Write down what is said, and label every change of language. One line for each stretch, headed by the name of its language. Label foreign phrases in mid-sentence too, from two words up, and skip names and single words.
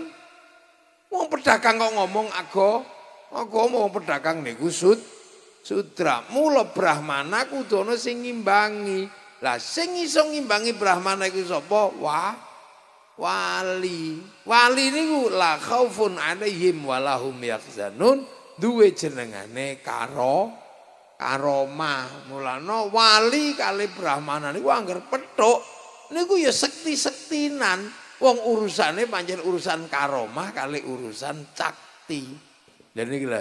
Javanese: Wong pedagang kok ngomong agama wong pedagang niku sudra. Mula brahmana kudu ana sing ngimbangi. Lah sing iso ngimbangi brahmana iku sapa? Wali. Wali niku
Arabic: لا خوف عليهم ولا هم يحزنون,
Javanese: duwe jenengane karomah. Mulane wali kali brahmana niku angger petuk niku ya sekti-sektinan. Wong urusane pancen urusan karomah kali urusan cakti. Lha niki lho.